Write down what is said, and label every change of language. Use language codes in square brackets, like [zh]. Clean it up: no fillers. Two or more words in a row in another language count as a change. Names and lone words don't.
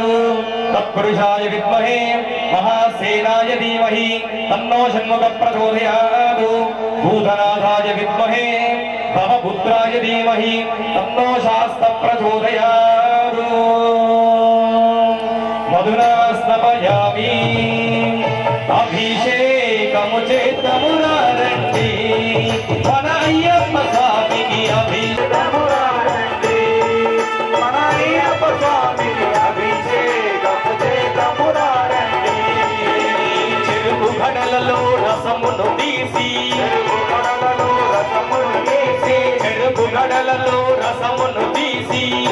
[sa] तत्पुरुषाय विद्महे महासेनाय धीमहि तन्नो षण्मुख प्रचोदयात्. भूतनाथाय विद्महे भवपुत्राय धीमहि तन्नो शास्त्र प्रचोदयात्. मधुना स्नपयामि [te] अभिषेकము చేతమురండి. మన అయ్యప్ప స్వామికి అభిషేకమురండి. మన అయ్యప్ప స్వామికి అభిషేకము చేతమురండి. చెరుకు గడలలో రసమును తీసి చెరుకు గడలలో రసమును తీసి